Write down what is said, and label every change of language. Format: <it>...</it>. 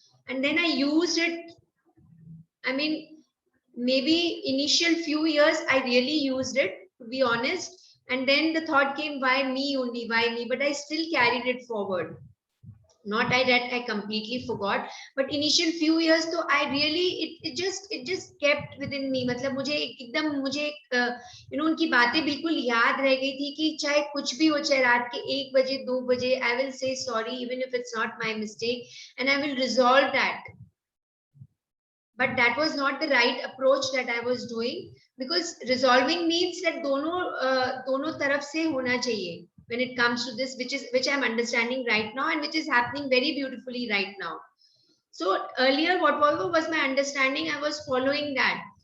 <en>And then I used it. I mean, maybe initial few years I really used it, to be honest. And then the thought came, why me only, why me? But I still carried it forward. Not that I completely forgot, but initial few years, so I really, it just kept within me.</en> <hi>मतलब मुझे उनकी बातें बिल्कुल याद रह गई थी कि चाहे कुछ भी हो, चाहे रात के 1 बजे 2 बजे,</hi> <en>I will say sorry even if it's not my mistake, and I will resolve that. But that was not the right approach that I was doing, because resolving means that</en> <hi>दोनों तरफ से होना चाहिए.</hi> <en>When it comes to this, which I'm understanding right now, and which is happening very beautifully right now. So earlier, whatever was my understanding, I was following that.</en>